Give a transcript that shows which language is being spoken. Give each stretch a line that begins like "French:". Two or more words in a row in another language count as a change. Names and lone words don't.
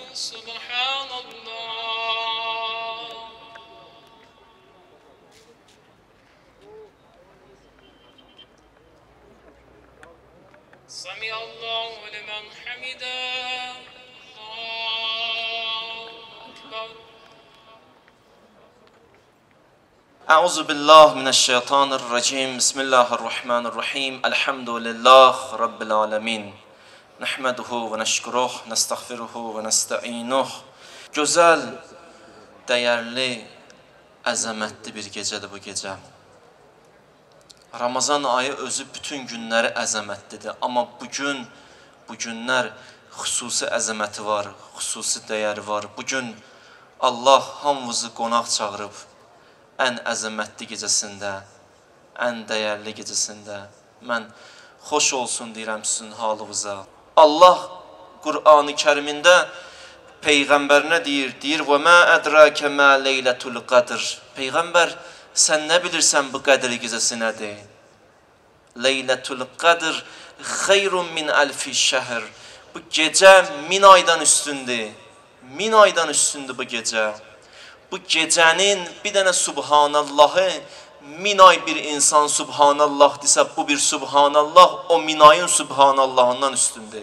Arabic: سمع الله لمن حمده الله أكبر أعوذ بالله من الشيطان الرجيم بسم الله الرحمن الرحيم الحمد لله رب العالمين نحمده ونشكره نستغفره ونستعينه
Azerbaijani: Gözəl, dəyərli, əzəmətli bir gecədir bu gecə. Ramazan ayı özü bütün günləri əzəmətlidir. Amma bu günlər xüsusi əzəməti var, xüsusi dəyəri var. Bugün Allah hamımızı qonaq çağırıb ən əzəmətli gecəsində, ən dəyərli gecəsində. Mən xoş olsun deyirəm sizin halınıza. Allah Qur'an-ı Kərimində Peyğəmbərinə deyir,
Arabic: وَمَا أَدْرَاكَ مَا لَيْلَةُ الْقَدْرِ
Azerbaijani: Peyğəmbər, sən nə bilirsən bu qədr gecəsi nədir?
Arabic: لَيْلَةُ الْقَدْرِ خَيْرٌ مِنْ أَلْفِ شَهْرٍ.
Azerbaijani: Bu gecə 1000 aydan üstündür. 1000 aydan üstündür bu gecə. Bu gecənin bir dənə Subhanallahı 1000 ay bir insan Subhanallah desə, bu bir Subhanallah o 1000 ayın Subhanallahından üstündür.